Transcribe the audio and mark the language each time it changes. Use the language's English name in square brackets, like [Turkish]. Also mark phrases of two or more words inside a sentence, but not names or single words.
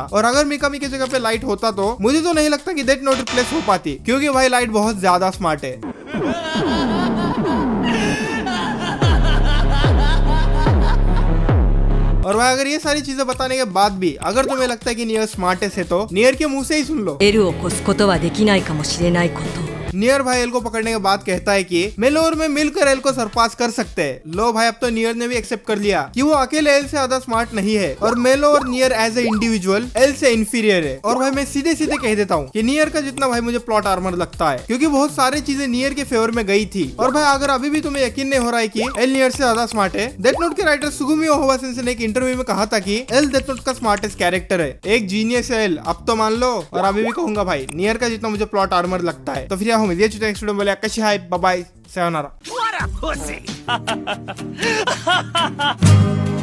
[Hindi] और अगर मिकामी की जगह पे लाइट होता तो मुझे तो नहीं लगता कि डेथ नोट रिप्लेस हो पाती, क्योंकि भाई लाइट बहुत ज्यादा स्मार्ट है। और भाई अगर ये सारी चीजें बताने के बाद भी अगर तुम्हें लगता है कि नियर स्मार्टेस्ट है तो नियर के मुंह से ही सुन लो। [Japanese] エルを越すことはできないかもしれないこと。 [Hindi] नियर भाई एल को पकड़ने के बाद कहता है कि मेलो और मैं मिलकर एल को सरपास कर सकते हैं। लो भाई अब तो नियर ने भी एक्सेप्ट कर लिया कि वो अकेले एल से ज्यादा स्मार्ट नहीं है और मेलो और नियर [English] as a individual [Hindi] एल से इंफीरियर है। और भाई मैं सीधे सीधे कह देता हूँ कि नियर का जितना भाई मुझे [English] plot armor [Hindi] लगता है, क्योंकि बहुत सारी चीजें नियर के फेवर में गई थी। और भाई अगर अभी भी तुम्हें यकीन नहीं हो रहा है कि एल नियर से ज्यादा स्मार्ट है, डेथ नोट के राइटर सुगुमियो ओहोवा सेंसेई ने एक इंटरव्यू में कहा था कि एल डेथ नोट का [English] smartest character [Hindi] है, एक जीनियस है एल। अब तो मान लो। और अभी भी कहूंगा भाई नियर का जितना मुझे [English] plot armor [Hindi] लगता है। तो फिर यहाँ [English] next video [Hindi] बोले कशी [English] hi bye bye [Hindi] सायोनारा। [English] What a pussy!